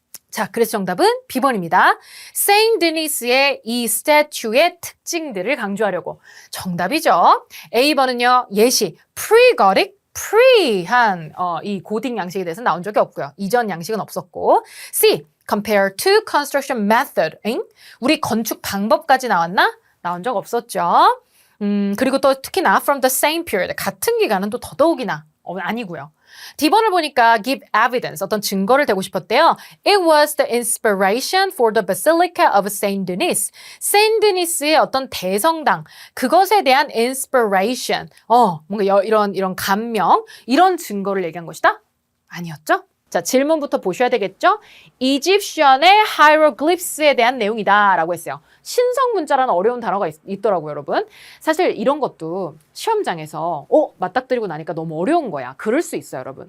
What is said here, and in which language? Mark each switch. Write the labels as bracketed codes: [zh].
[ko] 자, 그래서 정답은 B번입니다. 세인드니스의 이 스태츄의 특징들을 강조하려고. 정답이죠. A번은요. 예시, pre-Gothic, pre한 이 고딕 양식에 대해서 나온 적이 없고요. 이전 양식은 없었고. C, compare to construction method. 우리 건축 방법까지 나왔나? 나온 적 없었죠. 그리고 또 특히나 from the same period. 같은 기간은 또 더더욱이나 아니고요. D번을 보니까 give evidence, 어떤 증거를 대고 싶었대요. [en] It was the inspiration for the Basilica of Saint Denis. [ko] Saint Denis의 어떤 대성당, 그것에 대한 inspiration, 뭔가 이런 감명, 이런 증거를 얘기한 것이다? 아니었죠? 자, 질문부터 보셔야 되겠죠? 이집션의 hieroglyphs에 대한 내용이다 라고 했어요. 신성 문자라는 어려운 단어가 있더라고요, 여러분. 사실 이런 것도 시험장에서 맞닥뜨리고 나니까 너무 어려운 거야. 그럴 수 있어요, 여러분.